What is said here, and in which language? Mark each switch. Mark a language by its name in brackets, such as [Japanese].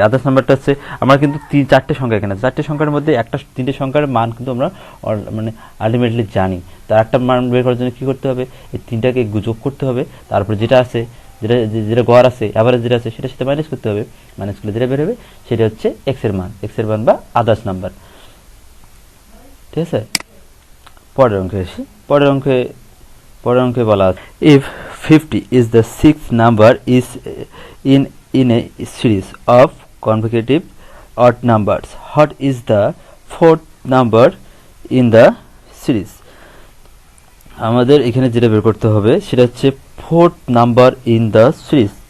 [Bangla] Others নাম্বারটা হচ্ছে, আমরা কিন্তু 4টে সংখ্যা, এখানে 4টে সংখ্যার মধ্যে 3টে সংখ্যার মান কিন্তু আমরা মানে আলটিমেটলি জানি। তার একটা মান বের করার জন্য কি করতে হবে? এই 3টাকে যোগ করতে হবে, তারপর যেটা আছে, যেটা গড় আছে, অ্যাভারেজ যেটা আছে, সেটার সাথে মাইনাস করতে হবে। মাইনাস করলে যেটা বের হবে সেটা হচ্ছে এক্স এর মান বা আদার্স নাম্বার। ঠিক আছে, পরের অঙ্কে আসি। পরের অঙ্কে বলা আছে, [English] If 50 is the sixth number is in a series of consecutive odd numbers, what is the fourth number in the series? [Bangla] আমাদের এখানে যেটা বের করতে হবে সেটা হচ্ছে [English] Fourth number in the series.